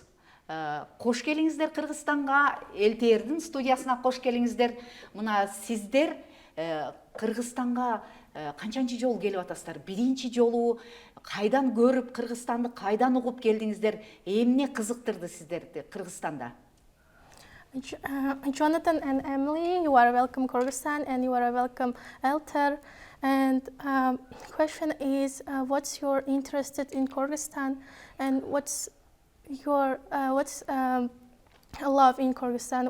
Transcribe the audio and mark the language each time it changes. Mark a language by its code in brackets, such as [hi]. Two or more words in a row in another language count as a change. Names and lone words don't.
[ky] Кош келиңиздер Кыргызстанга, ЛТРдин студиясына кош келиңиздер. Мына сиздер Кыргызстанга канчанчы жолу келип атасыздар? Биринчи жолу кайдан көрүп, Кыргызстанды кайдан угуп келдиңиздер? Эмне кызыктырды сиздерди Кыргызстанда? [en] Jonathan and Emily, you are welcome Kyrgyzstan and you are welcome Elter. And question is, what's your interest in Kyrgyzstan and what's your love in Kyrgyzstan?